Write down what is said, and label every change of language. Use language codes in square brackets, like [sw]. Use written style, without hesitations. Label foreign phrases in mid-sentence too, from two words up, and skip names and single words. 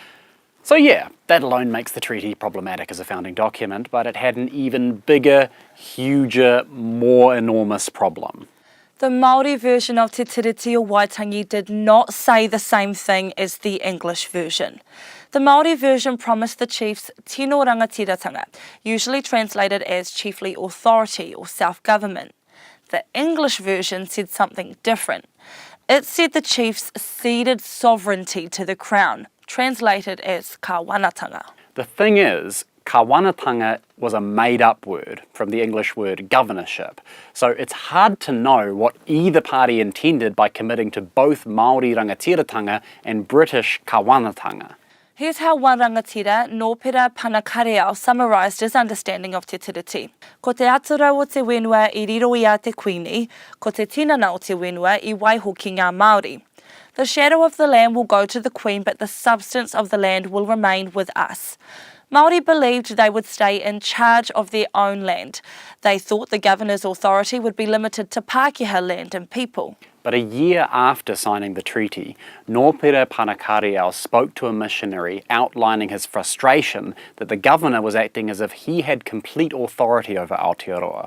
[en] So yeah, that alone makes the treaty problematic as a founding document, but it had an even bigger, huger, more enormous problem. The Māori version of Te Tiriti o Waitangi did not say the same thing as the English version. The Māori version promised the chiefs [mi] tino rangatiratanga, [en] usually translated as chiefly authority or self-government. The English version said something different. It said the chiefs ceded sovereignty to the crown, translated as kawanatanga. The thing is, kawanatanga was a made-up word from the English word governorship, so it's hard to know what either party intended by committing to both Māori rangatiratanga and British kawanatanga. Here's how one rangatira, Nōpera Panakareao, summarised his understanding of [mi] te tiriti. Ko te atura o te wenua I riro I a te kuini, ko te tinana o te wenua I waiho ki ngā Māori. [en] The shadow of the land will go to the Queen, but the substance of the land will remain with us. Māori believed they would stay in charge of their own land. They thought the governor's authority would be limited to Pakeha land and people. But a year after signing the treaty, Nōpera Panakareao spoke to a missionary outlining his frustration that the governor was acting as if he had complete authority over Aotearoa.